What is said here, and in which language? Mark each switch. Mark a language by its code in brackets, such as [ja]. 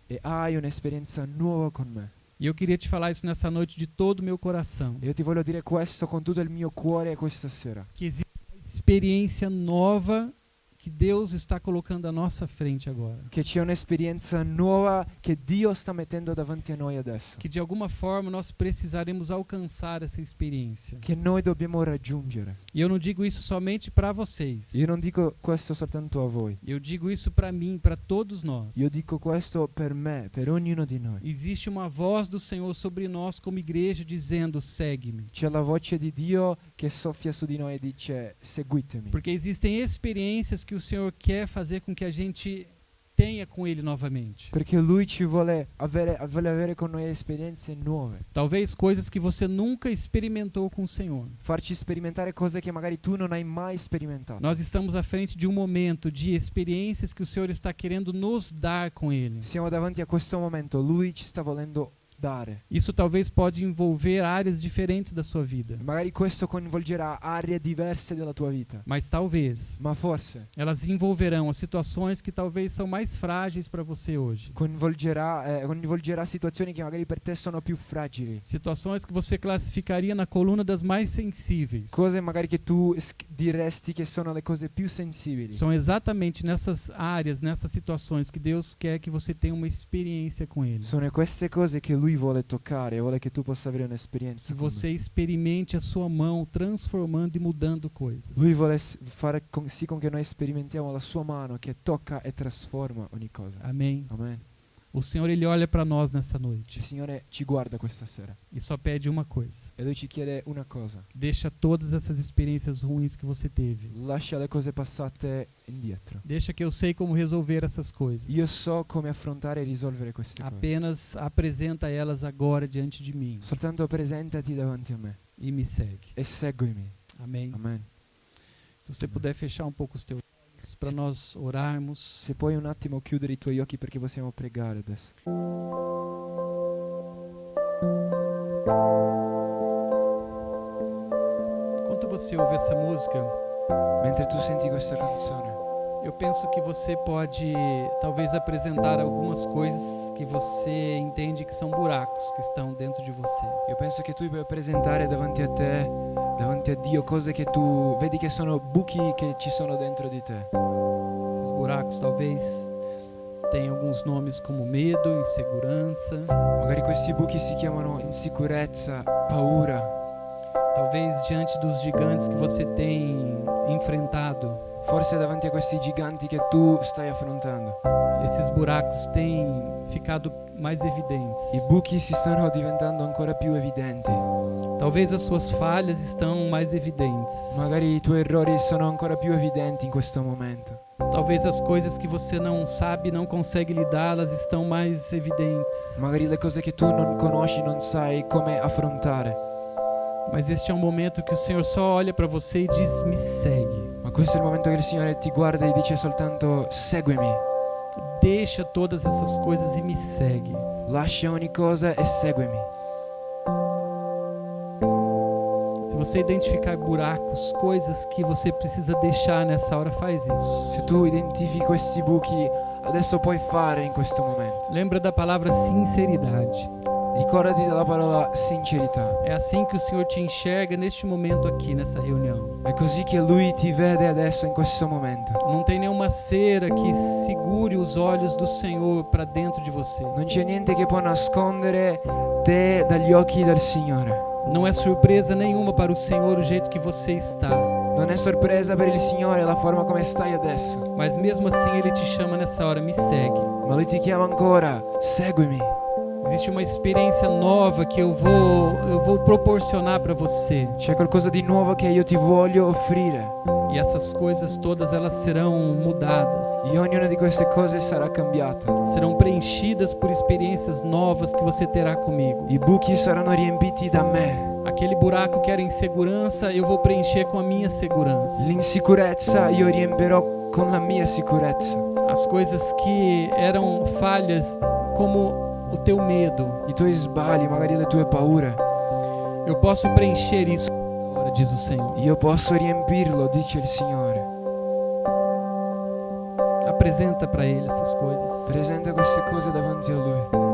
[it] e hai un'esperienza nuova con me. [pt] E eu queria te falar isso nessa noite de todo o meu coração. [it] E io ti voglio dire questo con tutto il mio cuore questa sera. [pt] Que existe uma experiência nova que Deus está colocando à nossa frente agora. [it] Che c'è un'esperienza nuova che Dio sta mettendo davanti a noi adesso. [pt] Que de alguma forma nós precisaremos alcançar essa experiência. [it] Che noi dobbiamo raggiungere. [pt] E eu não digo isso somente para vocês. [it] Io non dico questo soltanto a voi. [pt] Eu digo isso para mim, para todos nós. [it] Io dico questo per me, per ognuno di noi. [pt] Existe uma voz do Senhor sobre nós como igreja dizendo: segue-me. [it] C'è la voce di Dio che soffia su di noi e dice: seguitemi. [pt] Porque existem experiências que o Senhor quer fazer com que a gente tenha com Ele novamente. [it] Perché Lui ci vuole avere con noi esperienze nuove. [pt] Talvez coisas que você nunca experimentou com o Senhor. [it] Farci sperimentare cose che magari tu non hai mai sperimentato. [pt] Nós estamos à frente de um momento de experiências que o Senhor está querendo nos dar com Ele. [it] Siamo davanti a questo momento. Lui ci sta volendo dare. [pt] Isso talvez pode envolver áreas diferentes da sua vida, [it] Magari questo coinvolgerà aree diverse della tua vita, [pt] mas talvez [it] ma forse [pt] elas envolverão as situações que talvez são mais frágeis para você hoje. [it] coinvolgerà situazioni che magari per te sono più fragili, [pt] Situações que você classificaria na coluna das mais sensíveis. [it] cose magari che tu diresti che sono le cose più sensibili. [pt] São exatamente nessas áreas, nessas situações que Deus quer que você tenha uma experiência com Ele. [it] Sono queste cose che lui vuole toccare, vuole che tu possa avere un'esperienza [pt] Que [it] con [pt] você [it] lui. [pt] experimente a sua mão transformando e mudando coisas. [it] Lui vuole fare sì con che noi sperimentiamo la sua mano che tocca e trasforma ogni cosa. [pt] Amém. [it] Amen. [pt] O Senhor, Ele olha para nós nessa noite [it] Il Signore ci guarda questa sera [pt] e só pede uma coisa. [it] e lui ci chiede una cosa: [pt] Deixa todas essas experiências ruins que você teve. [it] lascia le cose passate indietro. [pt] Deixa que eu sei como resolver essas coisas. [it] Io so come affrontare e risolvere queste cose. [pt] Apenas apresenta elas agora diante de mim [it] Soltanto presentati davanti a me [pt] e me segue. [it] e seguimi. [pt] Amém. [it] Amen. [pt] Se você puder fechar um pouco os teus olhos para nós orarmos. [it] Se puoi un attimo chiudere i tuoi occhi perché possiamo pregare adesso. [pt] Enquanto você ouve essa música, [it] Mentre tu senti questa canzone, [pt] eu penso que você pode talvez apresentar algumas coisas que você entende que são buracos que estão dentro de você. [it] io penso che tu puoi presentare davanti a te, davanti a Dio, cose che tu vedi che sono buchi che ci sono dentro di te. [pt] Esses buracos talvez tenham alguns nomes como medo, insegurança, [it] Magari questi buchi si chiamano insicurezza, paura. [pt] talvez diante dos gigantes que você tem enfrentado. [it] Forse davanti a questi giganti che tu stai affrontando. [pt] Esses buracos têm ficado mais evidentes. [it] I buchi si stanno diventando ancora più evidenti. [pt] Talvez as suas falhas estão mais evidentes. [it] Magari i tuoi errori sono ancora più evidenti in questo momento. [pt] Talvez as coisas que você não sabe, não consegue lidar, elas estão mais evidentes. [it] Magari le cose che tu non conosci, non sai come affrontare. [pt] Mas este é um momento que o Senhor só olha para você e diz: me segue. [it] Ma questo è il momento che il Signore ti guarda e dice soltanto: seguimi. [pt] Deixa todas essas coisas e me segue. [it] Lascia ogni cosa e seguimi. [pt] Se você identificar buracos, coisas que você precisa deixar nessa hora, faz isso. [it] Se tu identifichi questi buchi, adesso puoi fare in questo momento. [pt] Lembra da palavra sinceridade. [it] Ricordati della parola sincerità. [pt] É assim que o Senhor te enxerga neste momento aqui, nessa reunião. [it] È così che Lui ti vede adesso in questo momento. [pt] Não tem nenhuma cera que segure os olhos do Senhor para dentro de você. [it] Non c'è niente che può nascondere te dagli occhi del Signore. [pt] Não é surpresa nenhuma para o Senhor o jeito que você está. [it] Non è sorpresa per il Signore la forma come stai adesso. [pt] Mas mesmo assim Ele te chama nessa hora, me segue. [it] Ma Lui ti chiama ancora: seguimi. [pt] Existe uma experiência nova que eu vou proporcionar para você. [it] C'è qualcosa di nuovo che io ti voglio offrire. [pt] E essas coisas todas elas serão mudadas. [it] E ognuna di queste cose sarà cambiata. [pt] Serão preenchidas por experiências novas que você terá comigo. [it] I buchi saranno riempiti da me. [pt] Aquele buraco que era insegurança, eu vou preencher com a minha segurança. [it] L'insicurezza io riempirò con la mia sicurezza. [pt] As coisas que eram falhas, como o teu medo, [it] I tuoi sbagli, magari le tue paure, [pt] eu posso preencher isso agora, diz o Senhor. [it] io posso riempirlo, dice il Signore. [pt] Apresenta para Ele essas coisas. [it] Presenta queste cose davanti a Lui.